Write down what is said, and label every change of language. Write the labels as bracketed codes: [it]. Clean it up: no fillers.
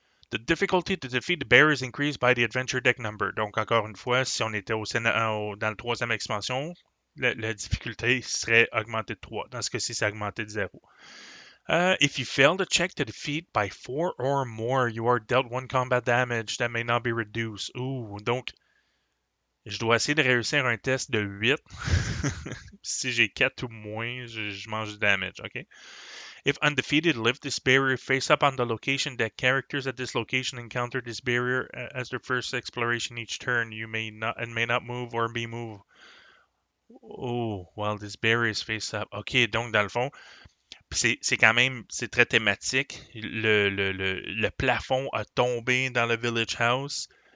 [en] The difficulty to defeat the barrier is increased by the adventure deck number. [fr] Donc, encore une fois, si on était dans la troisième expansion, la difficulté serait augmentée de 3. Dans ce cas-ci, c'est augmenté de 0. [en] If you fail to check to defeat by 4 or more, you are dealt 1 combat damage that may not be reduced. [fr] Ouh, donc, je dois essayer de réussir un test de 8. Si j'ai 4 ou moins, je mange du damage, ok? [en] If undefeated, lift this barrier face up on the location that characters at this location encounter this barrier as their first exploration each turn. You may not move or be moved. Oh, while this barrier is face up. [fr] Ok, donc dans le fond, c'est quand même, c'est très thématique. Le plafond a tombé dans le Village House.